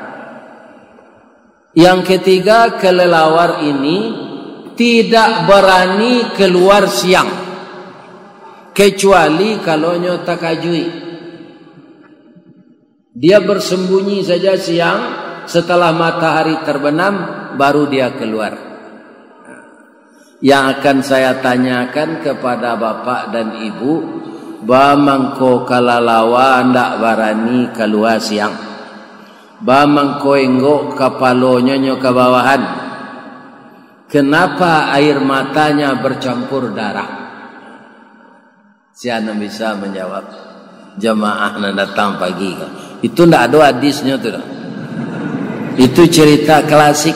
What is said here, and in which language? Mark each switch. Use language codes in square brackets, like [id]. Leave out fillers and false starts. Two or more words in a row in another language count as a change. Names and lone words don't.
[id] Yang ketiga, kelelawar ini tidak berani keluar siang kecuali kalau takajui. Dia bersembunyi saja siang, setelah matahari terbenam baru dia keluar. Yang akan saya tanyakan kepada bapak dan ibu, [min] bamangko kalalawa ndak barani keluar siang, bamangko enggok kapalonya ke bawahan, [id] kenapa air matanya bercampur darah? Siapa bisa menjawab? Jamaah yang datang pagi, itu ndak ada hadisnya tuh. Itu cerita klasik.